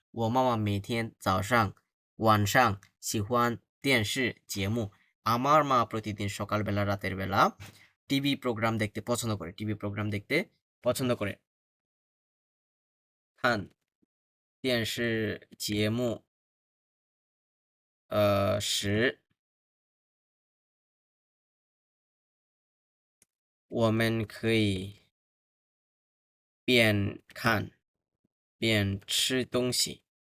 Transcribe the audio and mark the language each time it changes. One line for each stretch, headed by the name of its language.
Chinese: 我妈妈每天早上晚上喜欢电视节目。
Bangla: আমার মা প্রতিদিন সকালবেলা রাতের বেলা টিভি প্রোগ্রাম দেখতে পছন্দ করে। টিভি প্রোগ্রাম দেখতে পছন্দ করে।
Chinese: 看电视节目时，我们可以边看边吃东西。